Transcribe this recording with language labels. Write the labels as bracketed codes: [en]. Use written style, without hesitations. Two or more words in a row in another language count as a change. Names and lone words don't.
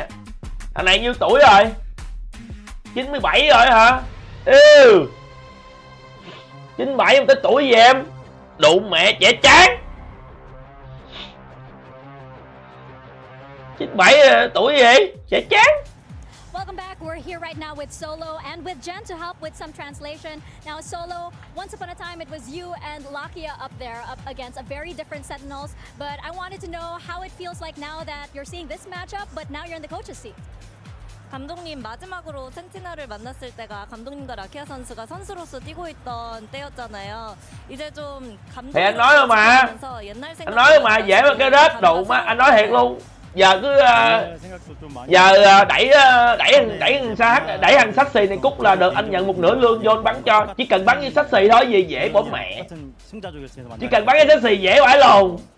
[vi] Thằng này nhiêu tuổi rồi? 97 rồi hả? 97 mà tới tuổi gì em? Đụng mẹ trẻ chán. 97 tuổi gì? Trẻ chán. [en] Welcome back. We're here right now with Solo and with Gen to help with some translation. Now, Solo, once upon a time, it was you and Lakia up there, up against a very different Sentinels. But I wanted to know how it feels like now that you're seeing this matchup, but now you're in the coach's seat. [ko] 감독님 마지막으로 센티널을 만났을 때가 감독님과 라키아 선수가 선수로서 뛰고 있던 때였잖아요. 이제 좀 감독. [vi] Thì anh nói rồi mà. Anh nói rồi mà, dễ mà cái rớt đủ mà, anh nói thiệt luôn. Giờ cứ đẩy thằng Sassy này cút là được, anh nhận một nửa lương vô anh bắn cho. Chỉ cần bắn với Sassy thôi, gì dễ bỏ mẹ. Chỉ cần bắn với Sassy dễ vãi lồn.